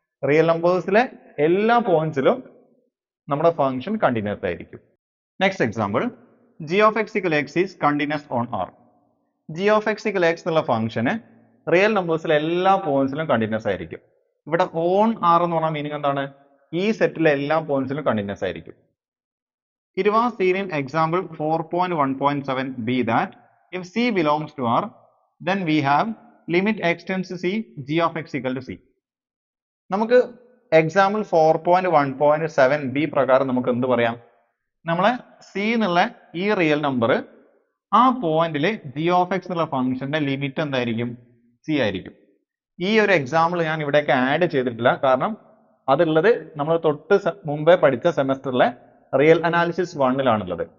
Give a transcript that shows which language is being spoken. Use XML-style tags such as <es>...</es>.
<ml>Real നമ്പേഴ്സിലെ എല്ലാ പോയിന്റ്സിലും നമ്മുടെ function continuous ആയിരിക്കും.</ml> <en>Next example, G of X equal X is continuous on R.</en> <ml>G of X equal X എന്നുള്ള ഫംഗ്ഷന് real നമ്പേഴ്സിലെ എല്ലാ പോയിന്റ്സിലും continuous ആയിരിക്കും. ഇവിടെ ഓൺ ആർ എന്ന് പറഞ്ഞ മീനിങ് എന്താണ്? ഈ സെറ്റിലെ എല്ലാ പോയിന്റ്സിലും കണ്ടിന്യൂസ് ആയിരിക്കും.</ml> <en>It was seen in example 4.1.7b that if c belongs to R, then we have limit x tends to c g of x equal to c.</en> <ml>നമുക്ക് എക്സാമ്പിൾ 4.1.7b പ്രകാരം നമുക്ക് എന്ത് പറയാം? നമ്മളെ c എന്നുള്ള ഈ റിയൽ നമ്പർ ആ പോയിന്റിൽ g of x എന്നുള്ള ഫംഗ്ഷന്റെ ലിമിറ്റ് എന്തായിരിക്കും? c ആയിരിക്കും. ഈ ഒരു എക്സാമ്പിൾ ഞാൻ ഇവിടേക്ക് ആഡ് ചെയ്തിട്ടില്ല, കാരണം അതുള്ളത് നമ്മൾ തൊട്ട് മുമ്പേ പഠിച്ച സെമസ്റ്ററിലെ റിയൽ അനാലിസിസ് 1-ലാണുള്ളത്.</ml>